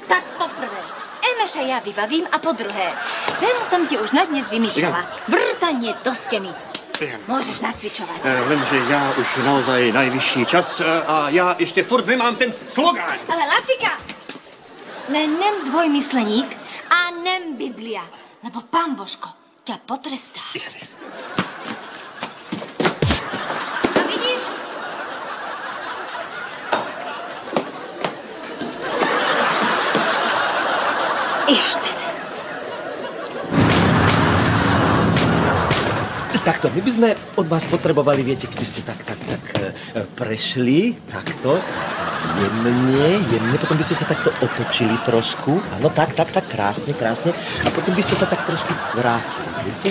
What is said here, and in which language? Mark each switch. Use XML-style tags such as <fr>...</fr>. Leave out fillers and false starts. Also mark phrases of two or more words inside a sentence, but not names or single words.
<sk>No, tak poprvé. Miloša ja vybavím a po druhé, tému som ti už na dnes vymyslela. Vrtanie do steny. Môžeš nacvičovať. Lenže ja už naozaj najvyšší čas a ja ešte furt nemám ten slogán. Ale Lacika, len nem dvojmysleník a nem Biblia, lebo pán Božko ťa potrestá. No vidíš? Ešte. Takto, my by sme od vás potrebovali, viete, keby ste tak prešli, takto, jemne, potom by ste sa takto otočili trošku, áno, tak, krásne, a potom by ste sa tak trošku vrátili, viete?</sk>